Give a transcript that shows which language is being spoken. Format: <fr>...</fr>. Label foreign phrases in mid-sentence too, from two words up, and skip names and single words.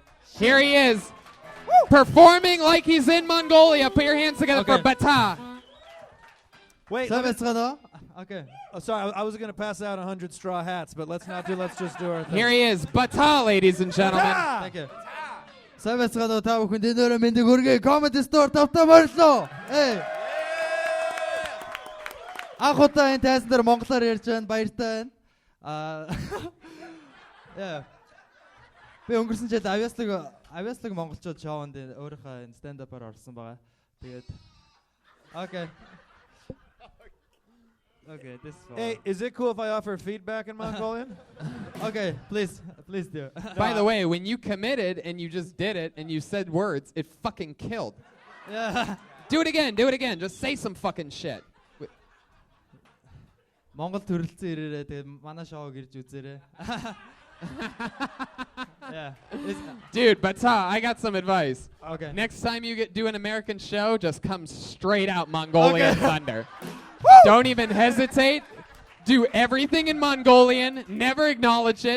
<en>Here he is, performing like he's in Mongolia. Put your hands together for Okay. Bata. Wait. Okay. Oh, sorry, I was going to pass out 100 straw hats, but let's just do our thing. Here he is, Bata, ladies and gentlemen. Thank you.</en> <mn>Savetsgano та бүхэн дэнээр мэндийг хүргэе. Comedy Store тавтаа морилоо. Эй. Анхудаа энэ тайзан дээр монголоор ярьж байна. Баяртай байна. Yeah. Би өнгөрсөн жил авьяаслаг авьяаслаг монголчууд шоунд өөрийнхөө stand-up-аар орсон байгаа.</mn> <en>Тэгээд Okay. Okay, this is Hey, is it cool if I offer feedback in Mongolian? Okay, please do. By the way, when you committed and you just did it and you said words, it fucking killed. Yeah. Do it again. Just say some fucking shit.</en> <mn>Монгол төрөлцөн ирээрээ тэгээд манай шоуг ирж үзээрэй.</mn> <en>Yeah. Dude, Bata, I got some advice. Okay. Next time you do an American show, just come straight out Mongolian Okay. thunder. Don't even hesitate. Do everything in Mongolian. Never acknowledge it.</en>